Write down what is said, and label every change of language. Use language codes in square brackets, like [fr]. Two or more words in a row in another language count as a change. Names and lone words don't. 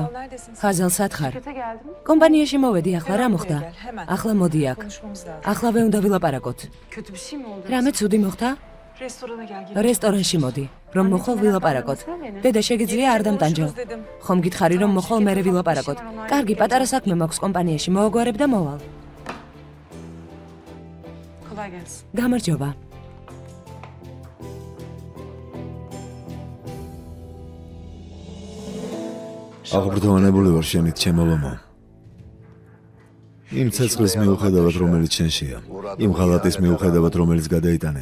[tr] Azal neredesin sen? [ka] ხაზალ სათხარ. [tr] Şirkete geldim. [ka] კომპანიაში მოვედი ახლა რა მოხდა? [tr] Gel, hemen. [ka] ახლა მოდი აქ. [tr] Konuşmamız lazım. [ka] ახლავე უნდა ვილაპარაკოთ. [tr] Kötü bir şey mi oldu? [ka] რამე ცუდი მოხდა? [tr] Restorana gel. [ka] რესტორანში მოდი, რომ მოხვალ ვილაპარაკოთ. დედა შეგიძლია არ დამტანჯო. ხომ გითხარი რომ მოხვალ მერე ვილაპარაკოთ. კარგი, პატარა საქმე მაქვს კომპანიაში, მოვაგვარებ და მოვალ. [tr] Kolay gelsin. [ka] გამარჯობა. აღბრდოვანებული ვარ შენით, ჩემო ლომო. იმ ცეცხლის მიუხედავად, რომელიც შენშია, იმ ღალატის მიუხედავად, რომელიც გადაიტანე.